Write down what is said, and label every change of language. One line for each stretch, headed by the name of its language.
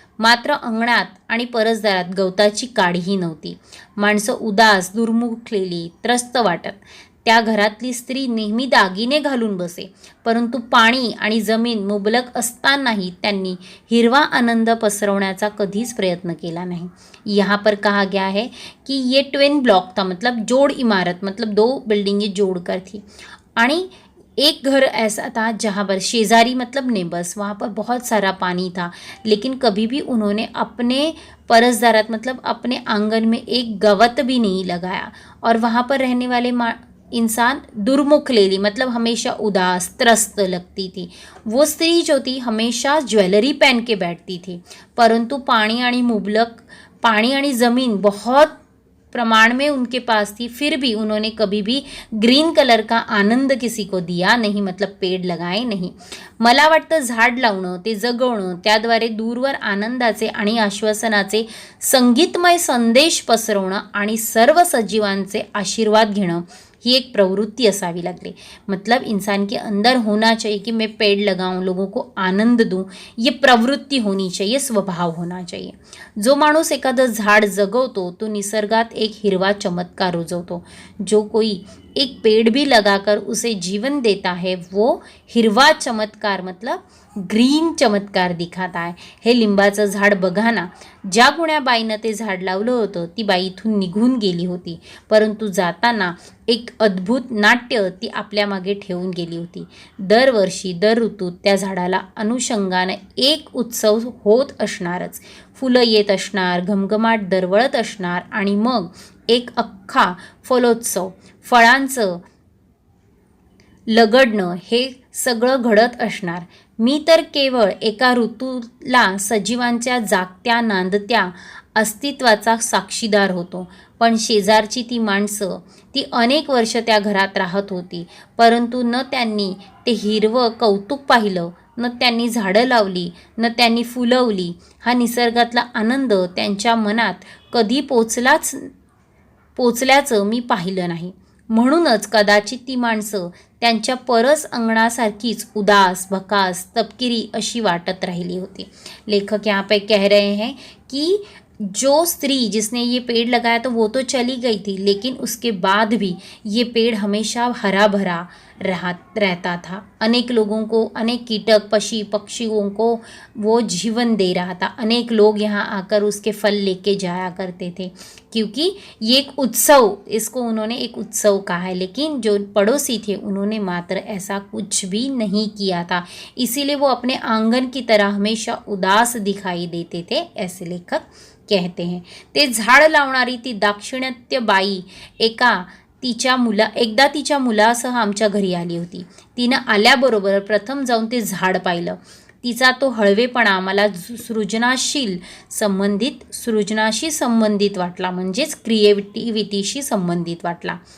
Marathi: मात्र अंगणात आणि परसदारात गवताची काडीही नव्हती. माणसं उदास, दुर्मुखलेली, त्रस्त वाटत. त्या घरातली स्त्री नेहमी दागिने घालून बसे, परंतु पाणी आणि जमीन मुबलक असतानाही त्यांनी हिरवा आनंद पसरवण्याचा कधीच प्रयत्न केला नहीं।
Hindi: यहाँ पर कहा गया है कि ये ट्विन ब्लॉक था, मतलब जोड़ इमारत, मतलब दो बिल्डिंगें जोड़कर थी।
Marathi: आणि एक घर
Hindi: ऐसा था जहाँ पर शेजारी मतलब नेबर्स, वहाँ पर बहुत सारा पानी था, लेकिन कभी भी उन्होंने अपने परसदारात मतलब अपने आंगन में एक गवत भी नहीं लगाया। और वहाँ पर रहने वाले इंसान दुर्मुख लेली, मतलब हमेशा उदास त्रस्त लगती थी। वो स्त्री जो थी हमेशा ज्वेलरी पहन के बैठती थी, परंतु पानी आणि ज़मीन बहुत प्रमाण में उनके पास थी, फिर भी उन्होंने कभी भी ग्रीन कलर का आनंद किसी को दिया नहीं, मतलब पेड़ लगाए नहीं।
Marathi: मला वाटतं झाड लावणं, ते जगवणं, त्याद्वारे दूरवर आनंदाचे आणि आश्वासनाचे संगीतमय संदेश पसरवणं आणि सर्व सजीवांचे आशीर्वाद घेणं ही एक प्रवृत्ति असावी लागली।
Hindi: मतलब इंसान के अंदर होना चाहिए कि मैं पेड़ लगाऊं, लोगों को आनंद दूं, ये प्रवृत्ति होनी चाहिए, स्वभाव होना चाहिए।
Marathi: जो माणूस एखादं झाड जगवतो तो निसर्गात एक हिरवा चमत्कार रुजवतो।
Hindi: जो कोई एक पेड़ भी लगाकर उसे जीवन देता है वो हिरवा चमत्कार मतलब ग्रीन चमत्कार दिखाता है।
Marathi: हे लिंबाचं झाड बघा ना, ज्या कुण्या बाईनं ते झाड लावलं होतं ती बाई इथून निघून गेली होती, परंतु जाताना एक अद्भुत नाट्य ती आपल्या मागे ठेवून गेली होती। दरवर्षी दर ऋतूत त्या झाडाला अनुषंगाने एक उत्सव होत असणारच, फुलं येत असणार, घमघमाट दरवळत असणार आणि मग एक अख्खा फलोत्सव, फळांचं लगडणं हे सगळं घडत असणार। मी तर केवळ एका ऋतूला सजीवांच्या जागत्या नांदत्या अस्तित्वाचा साक्षीदार होतो, पण शेजारची ती माणसं ती अनेक वर्ष त्या घरात राहत होती, परंतु न त्यांनी ते हिरवं कौतुक पाहिलं, न त्यांनी झाडं लावली, न त्यांनी फुलवली। हा निसर्गातला आनंद त्यांच्या मनात कधी पोचल्याचं मी पाहिलं नाही। म्हणूनच कदाचित ती माणसं त्यांच्या परस अंगणासारखीच उदास, भकास, तपकिरी अशी वाटत राहिली होती।
Hindi: लेखक यहाँ पे कह रहे हैं कि जो स्त्री जिसने ये पेड़ लगाया तो वो तो चली गई थी, लेकिन उसके बाद भी ये पेड़ हमेशा हरा भरा रहता था। अनेक लोगों को, अनेक कीटक पक्षियों को वो जीवन दे रहा था। अनेक लोग यहाँ आकर उसके फल लेके जाया करते थे, क्योंकि ये एक उत्सव, इसको उन्होंने एक उत्सव कहा है। लेकिन जो पड़ोसी थे उन्होंने मात्र ऐसा कुछ भी नहीं किया था, इसीलिए वो अपने आंगन की तरह हमेशा उदास दिखाई देते थे, ऐसे लेखक कहते हैं।
Marathi: ते झाड लावणारी ती दाक्षिणात्य बाई एकदा तिच्या मुलासह आमच्या घरी आली होती। तिनं आल्याबरोबर प्रथम जाऊन ते झाड पाहिलं। तिचा तो हळवेपणा मला सृजनाशी संबंधित वाटला, म्हणजेच क्रिएटिव्हिटीशी संबंधित वाटला।